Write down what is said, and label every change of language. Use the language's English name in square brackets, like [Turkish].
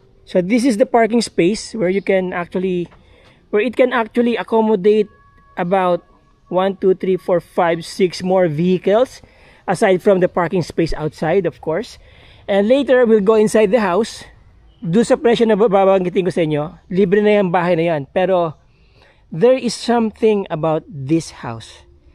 [English] So this is the parking space where it can actually accommodate about 1, 2, 3, 4, 5, 6 more vehicles aside from the parking space outside, of course. And later we'll go inside the house. [Filipino] Doon sa presyo na babanggitin ko sa inyo, libre na yung bahay na yan. [English] Pero there is something about this house.